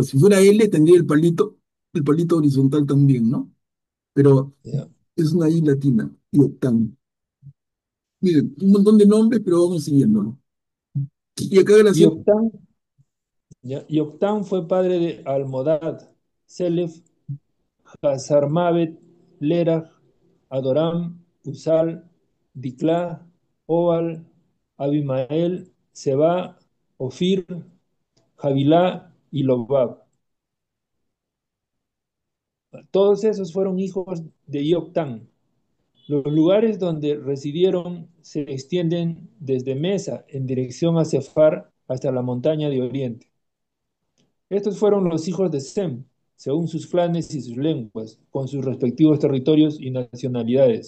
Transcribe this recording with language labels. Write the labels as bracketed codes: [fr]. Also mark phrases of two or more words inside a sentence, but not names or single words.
[es] claro, si fuera L tendría el palito horizontal también, ¿no? Pero ya. es una I latina, y Octán. Miren, un montón de nombres, pero vamos siguiéndolo. Y acá Y gracias. Octán, ya. Y Octán fue padre de Almodad, Selef, Hazarmavet, Lerach, Adoram, Usal, Diclá, Obal, Abimael, Seba, Ofir, Javilá y Lobab. Todos esos fueron hijos de Yoctán. Los lugares donde residieron se extienden desde Mesa en dirección a Sefar hasta la montaña de Oriente. Estos fueron los hijos de Sem, según sus clanes y sus lenguas, con sus respectivos territorios y nacionalidades.